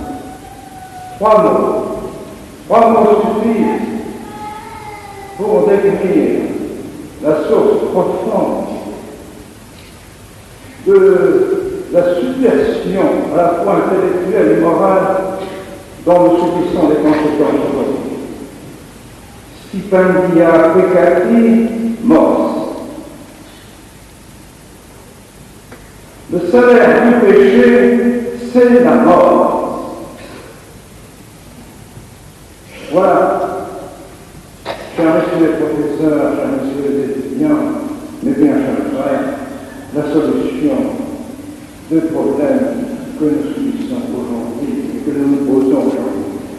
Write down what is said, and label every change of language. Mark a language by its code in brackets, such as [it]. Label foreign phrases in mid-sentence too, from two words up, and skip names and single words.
[fr] Trois mots suffisent pour décrire la source profonde de la subversion à la fois intellectuelle et morale dont nous subissons les conséquences aujourd'hui. [la] Stipendia peccati mors. [fr] Le salaire du péché, c'est la mort. Voilà. Chers messieurs les professeurs, chers messieurs les étudiants, mais bien chers frères, la solution des problèmes que nous subissons aujourd'hui et que nous nous posons aujourd'hui.